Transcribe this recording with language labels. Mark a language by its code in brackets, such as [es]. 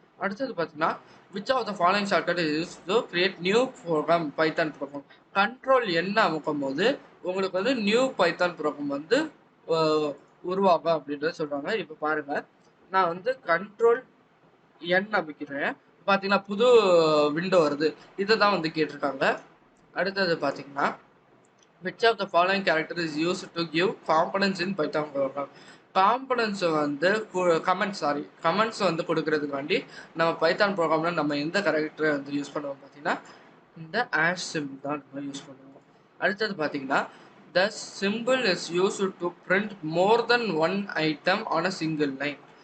[ta] அடுத்தது பார்த்தீங்கன்னா [en] Which of the following shortcut is to create new program Python program. [ta] Control என்ன அமுக்கும் போது உங்களுக்கு வந்து நியூ பைத்தான் ப்ரோக்ராம் வந்து உருவாகும் அப்படின்றத சொல்கிறாங்க. இப்போ பாருங்கள், நான் வந்து கண்ட்ரோல் என் அமைக்கிறேன். பார்த்தீங்கன்னா புது விண்டோ வருது. இதை தான் வந்து கேட்டிருக்காங்க. அடுத்தது பார்த்தீங்கன்னா [en] which of the following character is used to give components in Python program. [ta] காம்பனன்ஸை வந்து கமெண்ட்ஸ் வந்து கொடுக்கறதுக்காண்டி நம்ம பைத்தான் ப்ரோக்ராமில் நம்ம எந்த கேரக்டரை வந்து யூஸ் பண்ணுவோம் பார்த்தீங்கன்னா இந்த ஆஷ் சிம்பிள் தான் நம்ம யூஸ் பண்ணுவோம். அடுத்தது பார்த்தீங்கன்னா [en] The simple is used to print more then one item on a single line.